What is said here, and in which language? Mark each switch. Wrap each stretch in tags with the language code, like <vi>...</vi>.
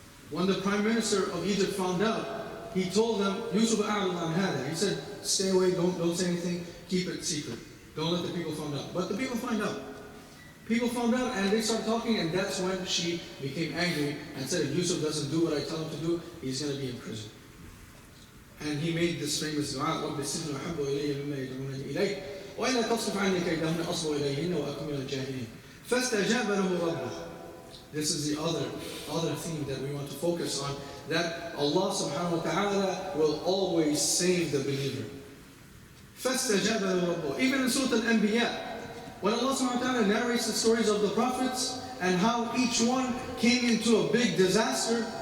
<en>When the Prime Minister of Egypt found out, he told them, Yusuf</en> <ar>a'lam an hada.</ar> <en>He said, stay away, don't say anything, keep it secret. Don't let the people find out. But the people find out. People found out and they started talking, and that's when she became angry and said, if Yusuf doesn't do what I tell him to do, he's going to be in prison.</en> <ar>And he made this famous dua, رَبِّ السِّجْنُ أَحَبُّ إِلَيَّ مِمَّا يَدْعُونَنِي إِلَيْهِ وَإِلَّا تَصْرِفْ عَنِّي كَيْدَهُنَّ أَصْبُ إِلَيْهِنَّ وَأَكُنْ مِنَ الْجَاهِلِينَ فَاسْتَجَابَ لَهُ رَبُّهُ.</ar> <en>This is the other theme that we want to focus on, that Allah subhanahu wa ta'ala will always save the believer.</en> <ar>فَاسْتَجَابَ لَهُ رَبُّهُ.</ar> <en>Even in Surah Al-Anbiya, when Allah subhanahu wa ta'ala narrates the stories of the prophets and how each one came into a big disaster,</en>